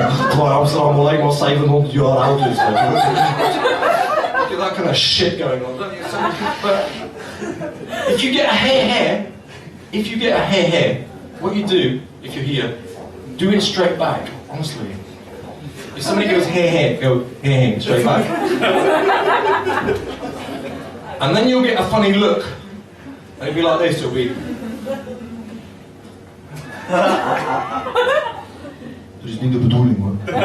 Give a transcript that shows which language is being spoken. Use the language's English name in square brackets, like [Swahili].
[Dutch] Terwijl Amsterdam alleen maar 700 jaar oud is. [English] Look at that kind of shit going on. But if you get a hey, what you do, if you're here, do it straight back, honestly. If somebody goes hey, go hey, straight back. And then you'll get a funny look. And it'll be like this, it'll be... [Dutch] Dat is niet de bedoeling, hoor.